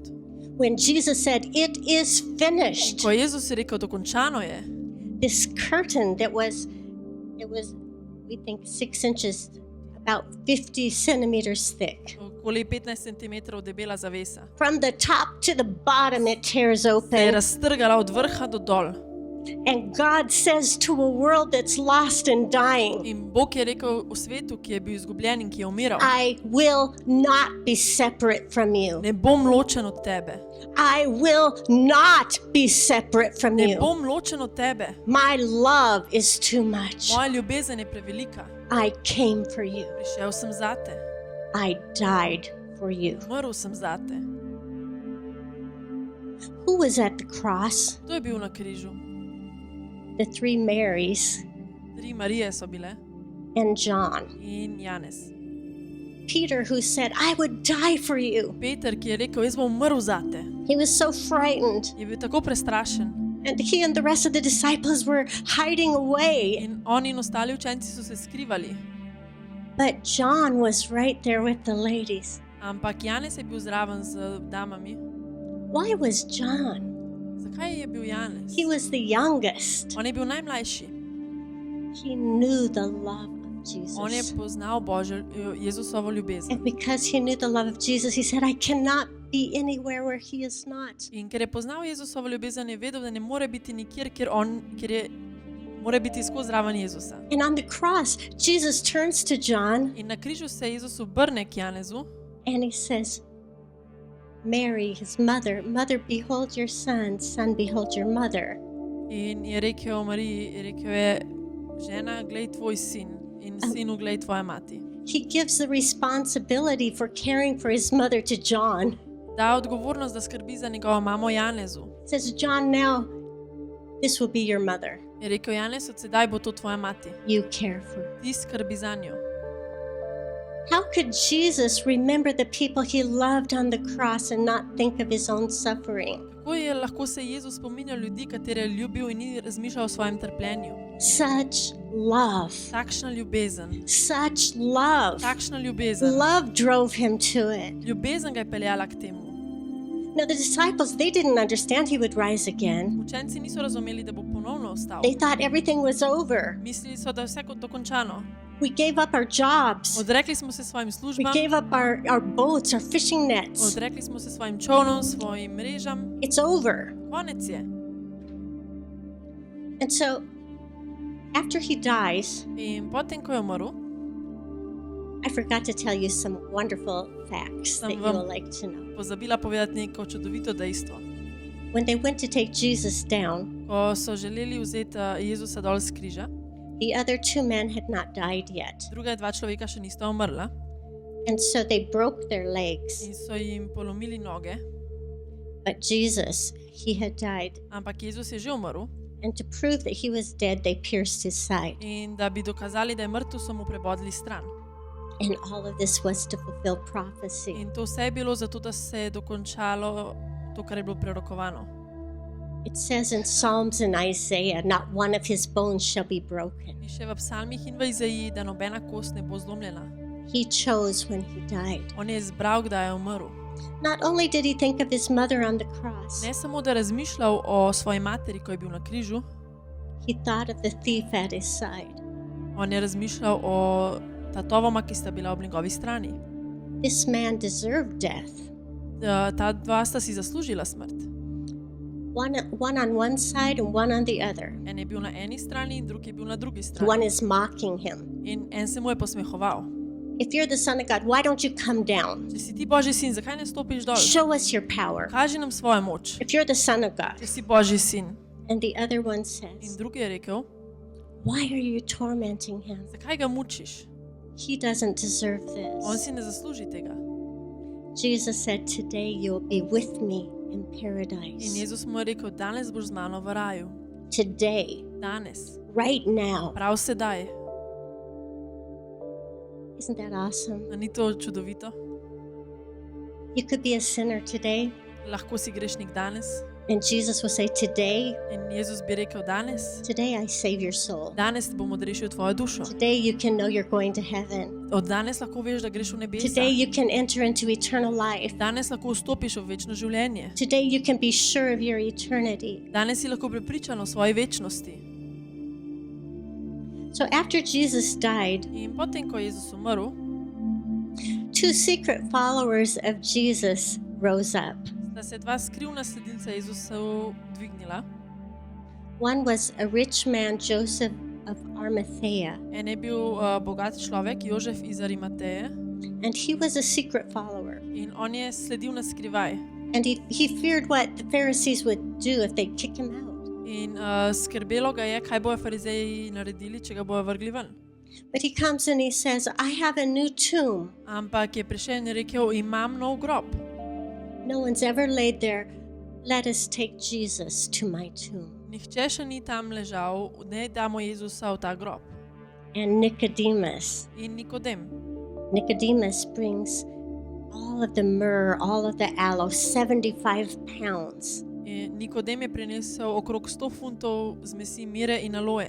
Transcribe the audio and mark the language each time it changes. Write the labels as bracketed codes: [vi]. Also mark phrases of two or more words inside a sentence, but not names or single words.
[en] When Jesus said, "It is finished," [sl] Ko je Jezus je rekel, dokončano je, [en] this curtain that was, we think 6 inches, about 50 centimeters thick. [sl] okoli 15 cm debela zavesa. [en] From the top to the bottom, it tears [sl] Se je [en] open. [sl] raztrgala od vrha do dol. [en] And God says to a world that's lost and dying, [sl] In Bog je rekel v svetu, ki je bil izgubljen in ki je umiral, [en] I will not be separate from you. [sl] ne bom ločen od tebe. [en] I will not be separate from [sl] Ne [en] you. [sl] bom ločen od tebe. [en] My love is too much. [sl] Moja ljubezen je prevelika. [en] I came for you. [sl] Prišel sem zate. [en] I died for you. [sl] Umrl sem zate. [en] Who was at the cross? [sl] Kdo je bil na križu? [en] The three Marys [sl] 3 Marije so bile [en] and John. [sl] in Janez. [en] Peter, who said, I would die for you. [sl] Peter, ki je rekel, jaz bom umrl zate, [en] He was so frightened. [sl] je bil tako prestrašen. [en] And he and the rest of the disciples were hiding away. [sl] In oni in ostali učenci so se skrivali. [en] But John was right there with the ladies. [sl] Ampak Janez je bil zraven z damami. [en] Why was John? [sl] Zakaj je bil Janez? [en] He was the youngest. [sl] On je bil najmlajši. [en] He knew the love of [sl] On je [en] Jesus. [sl] poznal Jezusovo ljubezen. [en] And because he knew the love of Jesus, he said, I cannot be anywhere where he is not. [sl] In ker je poznal Jezusovo ljubezen, je vedel, da ne more biti nikjer, kjer je, mora biti skozi zraven Jezusa. [en] And on the cross, Jesus turns to John [sl] In na križu se Jezus obrne k Janezu [en] and he says, Mary, his mother, mother, behold your son, son, behold your mother. [sl] in je rekel Mariji, rekel je, žena, glej tvoj sin in sinu, glej tvoja mati. [en] He gives the responsibility for caring for his mother to John. [sl] Da odgovornost, da skrbi za njegovo mamo Janezu. [en] Says, John, now this will be your mother. [sl] Je rekel, Janez, od sedaj bo to tvoja mati. [en] You care for her. [sl] Ti skrbi za njo. [en] How could Jesus remember the people he loved on the cross and not think of his own suffering? [sl] Kako je lahko se Jezus spominjal ljudi, katere je ljubil in ni razmišljal o svojem trpljenju? [en] Such love. [sl] Takšna ljubezen. [en] Such love. [sl] Takšna ljubezen. [en] Love drove him to it. [sl] Ljubezen ga je peljala k temu. [en] Now, the disciples, they didn't understand he would rise again. [sl] Učenci niso razumeli, da bo ponovno ostal. [en] They thought everything was over. [sl] Mislili so, da je vse kot dokončano. [en] We gave up our jobs. [sl] Odrekli smo se svojim [en] We [sl] službam, [en] gave up our boats, our fishing nets. [sl] odrekli smo se svojim čovnom, svojim mrežam. [en] It's over. [sl] Konec je. [en] And so, after he dies, [sl] In potem, ko je umrl, [en] I forgot to tell you some wonderful facts that you will like to know. [sl] pozabila povedati neko čudovito dejstvo. [en] When they went to take Jesus down, [sl] Ko so želeli vzeti Jezusa dol z križa, [en] the other two men had not died yet. [sl] druga dva človeka še nista umrla [en] And so they broke their legs. [sl] in so jim polomili noge, [en] But Jesus, he had died. [sl] ampak Jezus je že umrl [en] And to prove that he was dead, they pierced his side. [sl] in da bi dokazali, da je mrtev, so mu prebodli stran. [en] And all of this was to fulfill prophecy. [sl] In to vse je bilo zato, da se je dokončalo to, kar je bilo prerokovano. [en] It says in Psalms and Isaiah, not one of his bones shall be broken. [sl] Piše v psalmih in v Izaiji, da nobena kost ne bo zlomljena. [en] He chose when he died. [sl] On je izbral, kdaj je umrl. [en] Not only did he think of his mother on the cross, [sl] Ne samo, da je razmišljal o svoji materi, ko je bil na križu, [en] he thought of the thief at his side. [sl] on je razmišljal o tatovoma, ki sta bila ob njegovi strani. [en] This man deserved death. [sl] Ta dva sta si zaslužila smrt. [en] One on one side and one on the other. [sl] En je bil na eni strani in drug je bil na drugi [en] One [sl] strani. [en] is mocking him. [sl] In en se mu je posmehoval. [en] If you're the Son of God, why don't you come down? [sl] Če si ti Božji sin, zakaj ne stopiš dol? [en] Show us your power. [sl] Kaži nam svojo moč. [en] If you're the Son of God. [sl] Če si Božji sin. [en] And the other one [sl] In [en] says, [sl] drugi je rekel, [en] why are you tormenting him? [sl] zakaj ga mučiš? [en] He doesn't deserve [sl] On [en] this. [sl] si ne zasluži tega. [en] Jesus said, today you'll be with me in [sl] In [en] paradise. [sl] Jezus mu je rekel, danes boš z mano v raju. [en] Today, [sl] Danes. [en] right now. [sl] Prav sedaj. [en] Isn't that awesome? [sl] A ni to čudovito? [en] You could be a sinner today, [sl] Lahko si grešnik danes. [en] and Jesus will say, today, [sl] In Jezus bi rekel, danes. [en] today I save your soul. [sl] Danes bom odrešil tvojo dušo. [en] Today you can know you're going to heaven. [sl] Od danes lahko veš, da greš v nebesa. [en] Today you can enter into eternal life. [sl] Danes lahko vstopiš v večno življenje. [en] Today you can be sure of your eternity. [sl] Danes si lahko prepričan o svoji večnosti. [en] So after Jesus died, [sl] In potem, ko je Jezus umrl, [en] two secret followers of Jesus rose up. [sl] sta se dva skrivna sledilca Jezusa dvignila. [en] One was a rich man, Joseph of Arimathea, [sl] En je bil bogat človek, Jožef iz Arimateje, [en] and he was a secret follower. [sl] in on je sledil na skrivaj. [en] And he feared what the Pharisees would do if they kick him out. [sl] In skrbelo ga je, kaj bojo farizeji naredili, če ga bojo vrgli ven. [en] But he comes and he says, I have a new tomb. [sl] Ampak je prišel in je rekel, imam nov grob. [en] No one's ever laid there. Let us take Jesus to my tomb. [sl] Nihče še ni tam ležal, ne damo Jezusa v ta grob. [en] And Nicodemus Nicodemus brings all of the myrrh, all of the aloe, 75 pounds. [sl] In Nikodem je prinesel okrog 100 funtov zmesi mire in aloje,